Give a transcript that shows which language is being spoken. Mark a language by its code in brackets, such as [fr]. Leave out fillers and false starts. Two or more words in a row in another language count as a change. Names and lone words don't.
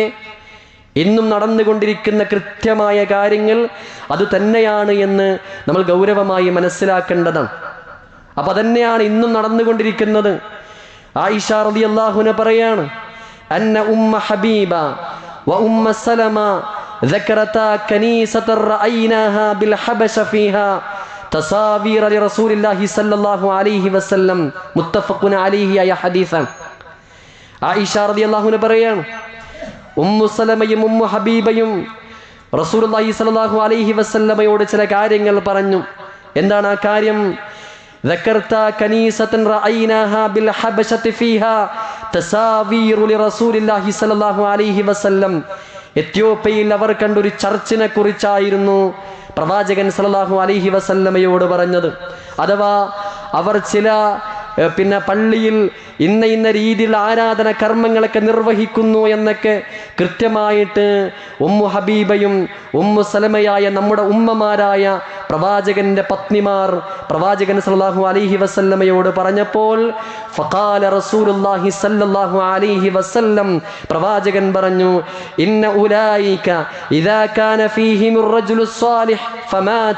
[ml] ഇന്നും നടന്നുകൊണ്ടിരിക്കുന്ന കൃത്യമായ കാര്യങ്ങൾ അത് തന്നെയാണ് എന്ന് നമ്മൾ ഗൗരവമായി മനസ്സിലാക്കേണ്ടതാണ്. അപ്പൊ അതന്നെയാണ് ഇന്നും നടന്നുകൊണ്ടിരിക്കുന്നത്. [ar] ആയിഷ رضي الله عنها പറയാണ്, أن أم حبيبة و أم سلمة ذكرتا كنيسة رأيناها بالحبش فيها تصاوير على رسول الله صلى الله عليه وسلم متفق عليه [ml] ആയ ഹദീസാണ്. ആയിഷ [ar] رضي الله عنها [ml] പറയാണ്, ഉമ്മു സലമയും ഉമ്മു ഹബീബയും [ar] رسول الله صلى الله عليه [ml] വസല്ലമയോട് ചില കാര്യങ്ങൾ പറഞ്ഞു. എന്താണ് ആ കാര്യം? [ar] ذكرتا كنيسة رأيناها بالحبشة فيها تساوير لرسول الله صلى الله عليه وسلم. [ml] എത്യോപ്യയിൽ അവർ കണ്ടൊരു ചർച്ചിനെ കുറിച്ചായിരുന്നു പ്രവാചകൻ [ar] صلى الله عليه [ml] വസല്ലമയോട് പറഞ്ഞത്. അഥവാ അവർ ചില പള്ളിയിൽ ഇന്ന രീതിയിലുള്ള ആരാധന കർമ്മങ്ങളൊക്കെ നിർവഹിക്കുന്നു എന്നൊക്കെ കൃത്യമായിട്ട് ഉമ്മു ഹബീബയും ഉമ്മു സലമയായ നമ്മുടെ ഉമ്മമാരായ പ്രവാചകന്റെ പത്നിമാർ പ്രവാചകൻ [ar] صلى الله عليه [ml] വസല്ലമയോട് പറഞ്ഞപ്പോൾ [ar] فقال رسول الله صلى الله عليه وسلم, [ml] പ്രവാചകൻ പറഞ്ഞു, [ar] إن أولئك إذا كان فيهم الرجل الصالح فمات.